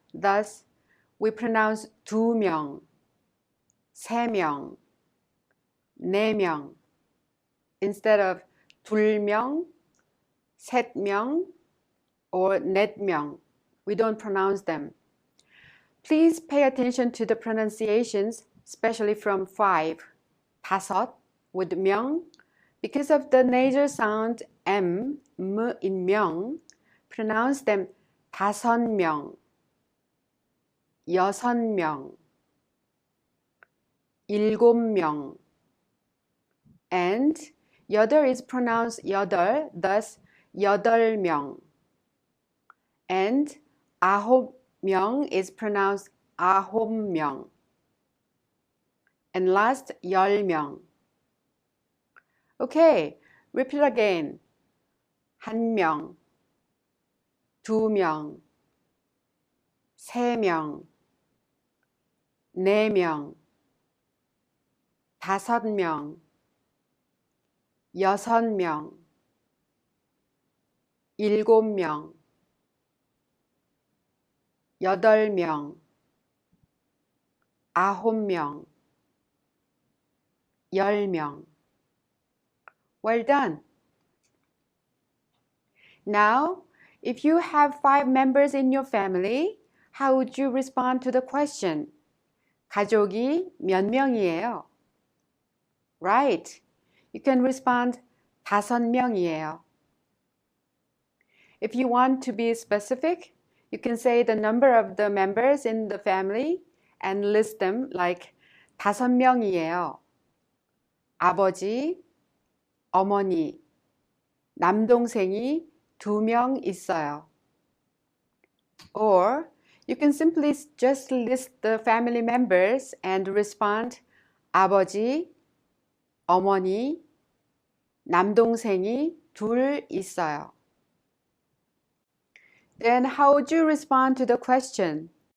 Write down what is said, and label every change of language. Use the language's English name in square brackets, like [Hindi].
[English] Thus, we pronounce [Korean] 두 명, 세 명, 네 명, [English] instead of [Korean] 둘 명, 셋 명, or 넷 명. [English] We don't pronounce them. Please pay attention to the pronunciations, especially from 5, 다섯, with 명. Because of the nasal sound M in 명, pronounce them [Korean] 다섯 명, 여섯 명, 일곱 명. [English] And 여덟 is pronounced 여덟, thus 여덟 명. [Korean] And 아홉 명 [English] is pronounced [Korean] 아홉 명. [English] And last, 열 명. Okay, repeat again. [Korean] 한 명, 두 명, 세 명, 네 명, 다섯 명, 여섯 명, 일곱 명, 여덟 명, 아홉 명, 열 명. [English] Well done. Now, if you have 5 members in your family, how would you respond to the question? [Korean] 가족이 몇 명이에요? [English] Right. You can respond [Korean] 다섯 명이에요. [English] If you want to be specific, you can say the number of the members in the family and list them like 다섯 명이에요. [Korean] 아버지, 어머니, 남동생이 2명 있어요. [English] Or you can simply just list the family members and respond [Korean] 아버지, 어머니, 남동생이 2 있어요. [English] Then how would you respond to the question?